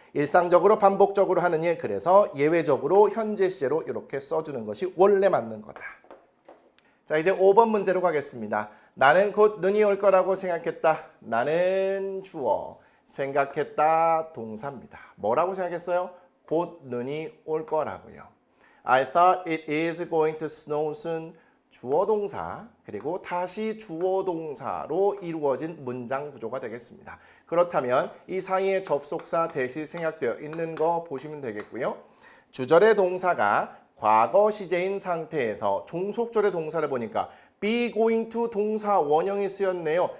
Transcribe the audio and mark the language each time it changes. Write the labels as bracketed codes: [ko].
[ko] 일상적으로 반복적으로 하는 일, 그래서 예외적으로 현재 시제로 이렇게 써주는 것이 원래 맞는 거다. 자, 이제 5번 문제로 가겠습니다. 나는 곧 눈이 올 거라고 생각했다. 나는 주어, 생각했다 동사입니다. 뭐라고 생각했어요? 곧 눈이 올 거라고요. [en] I thought it is going to snow soon. [ko] 주어 동사 그리고 다시 주어 동사로 이루어진 문장 구조가 되겠습니다. 그렇다면 이 사이에 접속사 대시 생략되어 있는 거 보시면 되겠고요. 주절의 동사가 과거 시제인 상태에서 종속절의 동사를 보니까 be going to 동사 원형이 쓰였네요.